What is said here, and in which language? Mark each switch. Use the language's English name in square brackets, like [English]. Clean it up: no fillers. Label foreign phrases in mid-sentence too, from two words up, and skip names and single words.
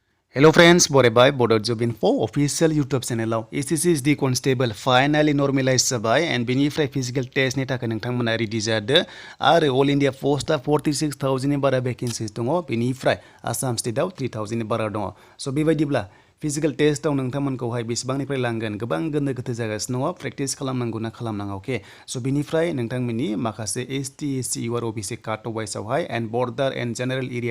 [English] Hello friends, Bodo job info official YouTube channel SSC is the Constable finally normalized जाबाय and बेनिफ्राय physical test [Bodo] नि थाखाय नोंथांमोना रेडि जादो आरो [English] all India post 46,000 [Bodo] नि बारा vacancies दङ बेनिफ्राय आसाम स्टेटआव 3,000 नि बारा दङ सो बेबायदिब्ला [English] physical testआव [Bodo] नोंथांमोनखौहाय बेसेबांनिफ्राय लांगोन गोबां गोनो गोथो जागासिनो दङ प्रेक्टिस खालामनांगौ ना खालामनाङा अके सो बेनिफ्राय नोंथांमोननि माखासे [English] ST SC UR OBC cut off wiseआवहाय and border and general area